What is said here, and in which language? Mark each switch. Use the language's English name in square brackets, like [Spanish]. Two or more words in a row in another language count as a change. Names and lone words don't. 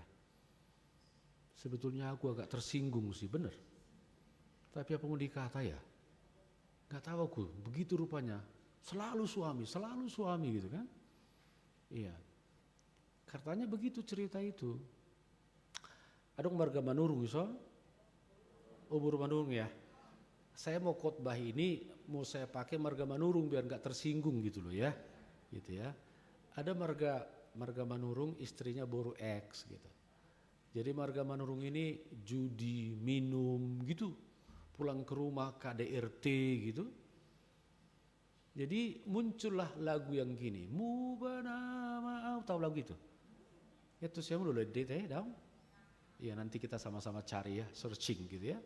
[Indonesian] Sebetulnya aku agak tersinggung sih, benar. Tapi apa mau dikata ya, gak tahu aku, begitu rupanya, selalu suami gitu kan. Iya, katanya begitu cerita itu. Ada marga manurung so, ubur manurung ya. Saya mau khotbah ini, mau saya pakai marga manurung biar gak tersinggung gitu loh ya. Gitu ya, ada marga manurung istrinya boru X gitu. Jadi marga manurung ini judi, minum gitu. Pulang ke rumah KDRT gitu. Jadi muncullah lagu yang gini, Mubana maaf, tahu lagu itu? Ya tuh siapa dulu teh dong? Iya nanti kita sama-sama cari ya, searching gitu ya.